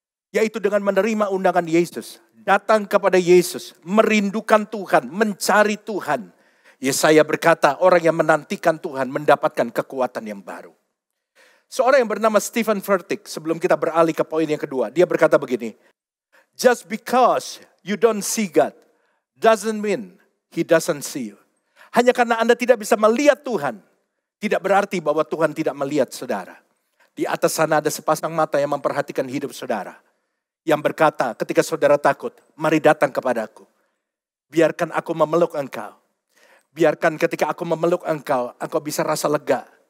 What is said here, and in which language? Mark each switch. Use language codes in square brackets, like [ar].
[id] Yaitu dengan menerima undangan Yesus. Datang kepada Yesus. Merindukan Tuhan. Mencari Tuhan. Yesaya berkata orang yang menantikan Tuhan mendapatkan kekuatan yang baru. Seorang yang bernama Stephen Furtick. Sebelum kita beralih ke poin yang kedua. Dia berkata begini. [en] Just because you don't see God. Doesn't mean He doesn't see you. [id] Hanya karena Anda tidak bisa melihat Tuhan. Tidak berarti bahwa Tuhan tidak melihat saudara. Di atas sana ada sepasang mata yang memperhatikan hidup saudara. Yang berkata ketika saudara takut, mari datang kepadaku. Biarkan aku memeluk engkau. Biarkan ketika aku memeluk engkau, engkau bisa rasa lega.